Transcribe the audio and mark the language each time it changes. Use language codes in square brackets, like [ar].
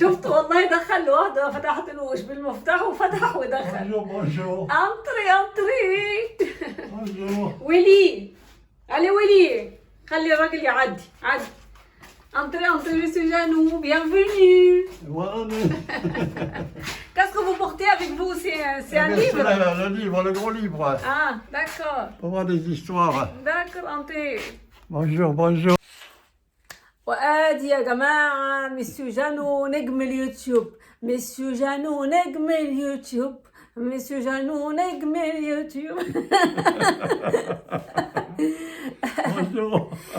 [ar] شفت والله دخل لوحده، ما فتحتلوش بالمفتاح وفتح ودخل. [fr] Bonjour. [ar] انطري. [fr] Bonjour. [ar] ويلي علي ويلي، خلي الراجل يعدي عدي. انطري ميسي جانو، bienvenue. [fr] Voilà. Qu'est-ce que vous portez avec vous? C'est un C'est livre? le livre, le gros livre. Ah, d'accord. Pour voir des histoires. D'accord, انطري. Bonjour. [ar] وادي يا جماعه ميسيو جانو نجم اليوتيوب. ميسيو جانو نجم اليوتيوب. ميسيو جانو نجم اليوتيوب. [fr] Bonjour.